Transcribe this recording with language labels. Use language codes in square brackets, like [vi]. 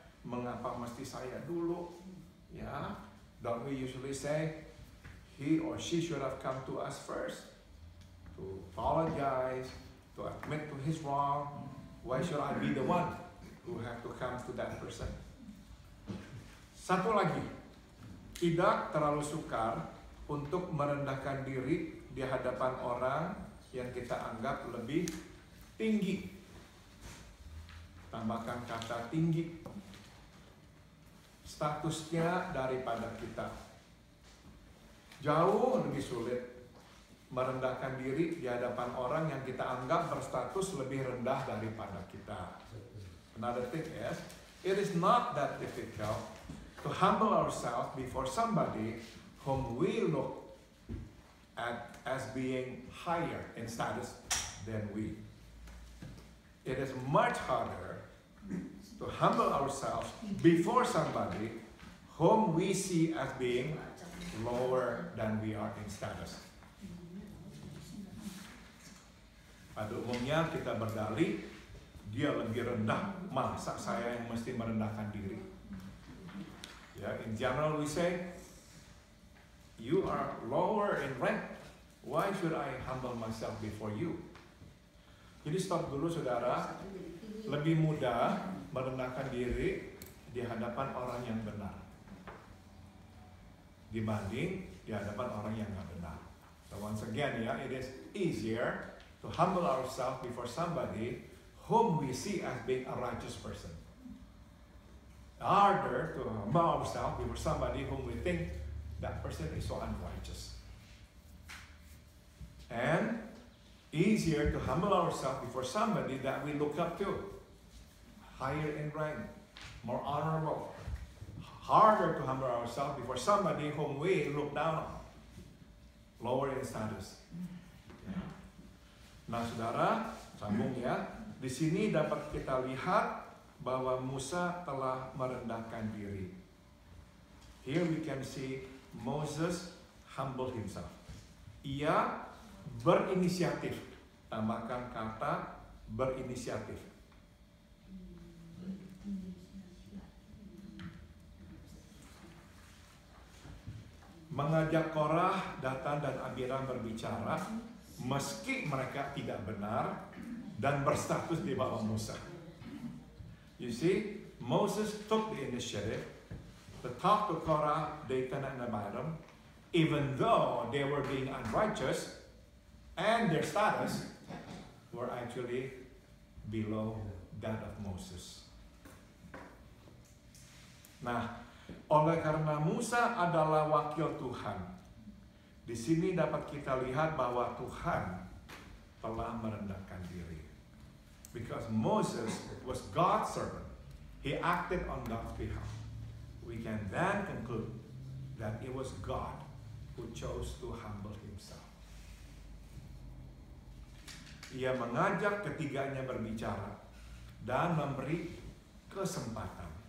[id] Mengapa mesti saya dulu? [en] Ya, don't we usually say he or she should have come to us first to apologize, to admit to his wrong. Why should I be the one who have to come to that person? [id] Satu lagi, tidak terlalu sukar untuk merendahkan diri di hadapan orang yang kita anggap lebih tinggi. Tambahkan kata tinggi. Statusnya daripada kita. Jauh lebih sulit merendahkan diri di hadapan orang yang kita anggap berstatus lebih rendah daripada kita. [en] Another thing is, it is not that difficult to humble ourselves before somebody whom we look at as being higher in status than we. It is much harder to humble ourselves before somebody whom we see as being lower than we are in status. [id] Pada umumnya kita berdalih, dia lebih rendah, masa saya yang mesti merendahkan diri? [en] Ya, in general we say, you are lower in rank. Why should I humble myself before you? [id] Jadi stop dulu saudara, lebih mudah merendahkan diri di hadapan orang yang benar dibanding di hadapan orang yang nggak benar. [en] So once again ya, it is easier to humble ourselves before somebody whom we see as being a righteous person. Harder to humble ourselves before somebody whom we think that person is so unrighteous. And easier to humble ourselves before somebody that we look up to, higher in rank, more honorable. Harder to humble ourselves before somebody whom we look down on, lower in status. [id] Nah, saudara, sambung ya. Di sini dapat kita lihat bahwa Musa telah merendahkan diri. [en] Here we can see Moses humble himself. [id] Ia berinisiatif. Tambahkan kata berinisiatif. Mengajak Korah, Datan dan Abiram berbicara meski mereka tidak benar dan berstatus di bawah Musa. [en] You see, Moses took the initiative to talk to Korah, Datan and Abiram, even though they were being unrighteous and their status were actually below that of Moses. [id] Nah, oleh karena Musa adalah wakil Tuhan, di sini dapat kita lihat bahwa Tuhan telah merendahkan diri. [en] Because Moses was God's servant, he acted on God's behalf. We can then conclude that it was God who chose to humble himself. [id] Ia mengajak ketiganya berbicara dan memberi kesempatan.